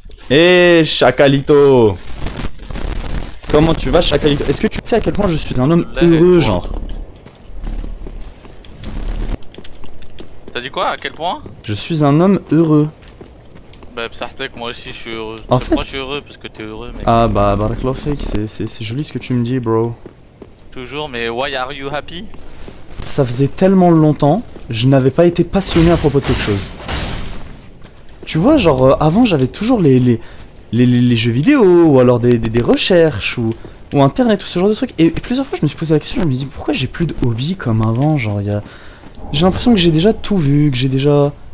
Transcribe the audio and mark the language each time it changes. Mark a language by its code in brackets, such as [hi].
[fr] Eh, Chacalito. Comment tu vas, Chacalito? Est-ce que tu sais à quel point je suis un homme heureux, genre? T'as dit quoi? À quel point? Je suis un homme heureux. Bah, Psartek, moi aussi je suis heureux. En fait... Moi je suis heureux parce que t'es heureux, mec. Ah bah, [ar] Barakallahu fik, [fr] c'est joli ce que tu me dis, bro. Toujours, mais [en] why are you happy? [fr] Ça faisait tellement longtemps, je n'avais pas été passionné à propos de quelque chose. Tu vois, genre, avant j'avais toujours les jeux vidéo, ou alors des recherches, ou internet, ou ce genre de trucs. Et plusieurs fois je me suis posé la question, je me dis pourquoi j'ai plus de hobby comme avant, genre, j'ai l'impression que j'ai déjà tout vu, que j'ai déjà...